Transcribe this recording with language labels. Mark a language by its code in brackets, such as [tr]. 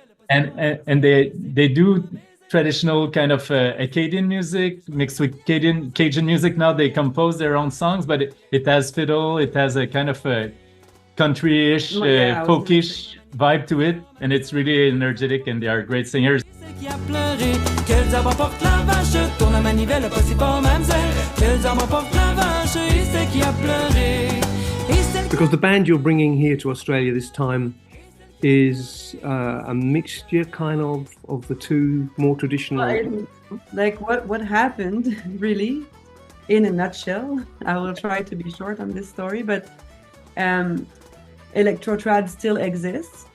[en] and they do traditional kind of Acadian music mixed with Cajun music. Now they compose their own songs, but it has fiddle, it has a kind of a country-ish, folkish vibe to it, and it's really energetic, and they are great singers. [fr] Quels arbres portent la vache, tourne la manivelle, pas si fort, mademoiselle. Quels arbres portent la vache, et c'est qui a pleuré, et celle [en] Because the band you're bringing here to Australia this time is a mixture kind of the two more traditional. Like what happened really, in a nutshell. I will try to be short on this story, but electro trad still exists.